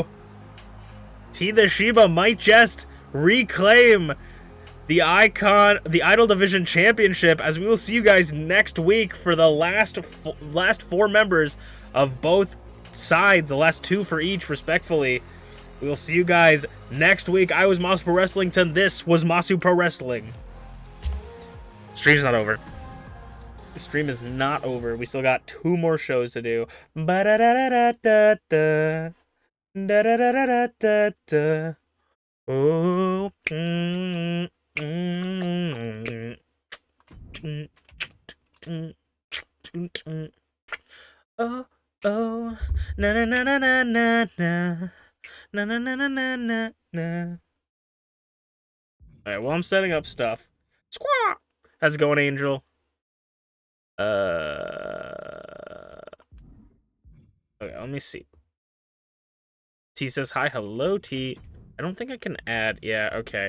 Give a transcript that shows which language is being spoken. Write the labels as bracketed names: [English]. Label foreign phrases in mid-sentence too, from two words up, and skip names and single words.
[English] TeaTheShiba might just reclaim the Idol Division Championship, as we will see you guys next week for the last 4 members of both sides, the last 2 for each, respectfully. We will see you guys next week. I was Masu Pro Wrestlington. This was Masu Pro Wrestling. Stream's not over. The stream is not over. We still got 2 more shows to do. Ba-da-da-da-da-da. Da-da-da-da-da-da. Oh. Oh, oh. Na na na na na na na. Na na na na na na na. Alright, well, I'm setting up stuff. Squawk! How's it going, Angel? Okay, let me see. T says hi, hello, T. I don't think I can add. Yeah, okay.